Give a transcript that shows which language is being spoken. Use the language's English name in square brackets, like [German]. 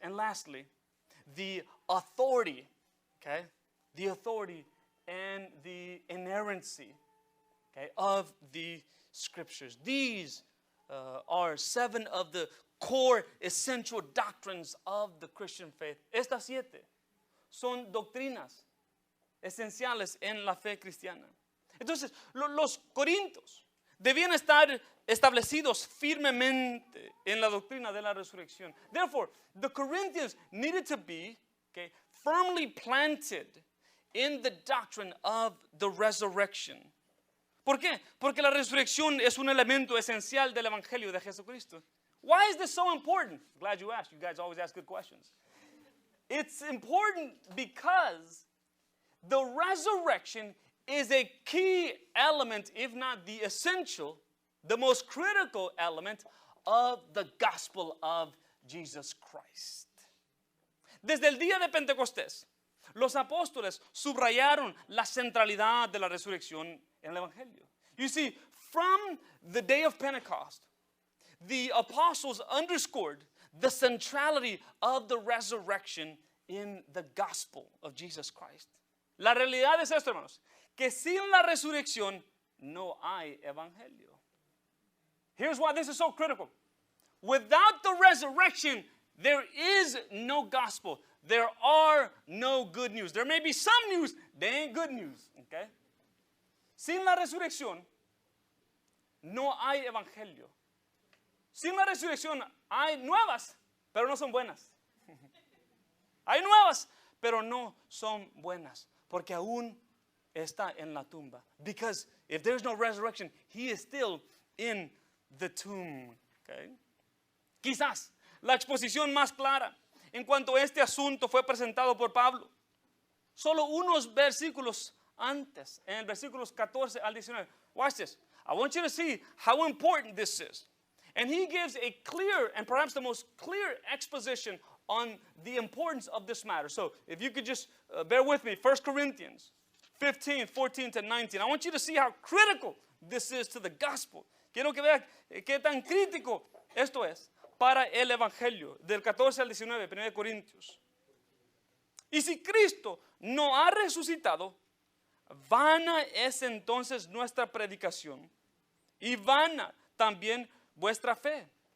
[English] And lastly, the authority, okay, the authority and the inerrancy, okay, of the Scriptures. These are 7 of the core essential doctrines of the Christian faith. [Spanish] Estas 7 son doctrinas esenciales en la fe cristiana. Entonces, los corintios debían estar establecidos firmemente en la doctrina de la resurrección. [English] Therefore, the Corinthians needed to be, okay, firmly planted in the doctrine of the resurrection. [Spanish] ¿Por qué? Porque la resurrección es un elemento esencial del Evangelio de Jesucristo. [English] Why is this so important? Glad you asked. You guys always ask good questions. It's important because the resurrection is a key element, if not the essential, the most critical element of the gospel of Jesus Christ. [Spanish] Desde el día de Pentecostés, los apóstoles subrayaron la centralidad de la resurrección en el Evangelio. [English] You see, from the day of Pentecost, the apostles underscored the centrality of the resurrection in the gospel of Jesus Christ. [Spanish] La realidad es esto, hermanos, que sin la resurrección no hay evangelio. [English] Here's why this is so critical. Without the resurrection, there is no gospel. There are no good news. There may be some news, they ain't good news. Okay? [Spanish] Sin la resurrección, no hay evangelio. Sin la resurrección hay nuevas, pero no son buenas. Hay nuevas, pero no son buenas, porque aún está en la tumba. [English] Because if there's no resurrection, he is still in the tomb. Okay? [Spanish] Quizás la exposición más clara en cuanto a este asunto fue presentado por Pablo. Solo unos versículos antes, en el versículos 14 al 19. [English] Watch this. I want you to see how important this is. And he gives a clear and perhaps the most clear exposition on the importance of this matter. So if you could just bear with me, 1 Corinthians 15, 14 to 19. I want you to see how critical this is to the gospel. [Spanish] Quiero que vean qué tan crítico esto es para el evangelio, del 14 al 19, 1 Corintios. Y si Cristo no ha resucitado, vana es entonces nuestra predicación y vana también vuestra fe.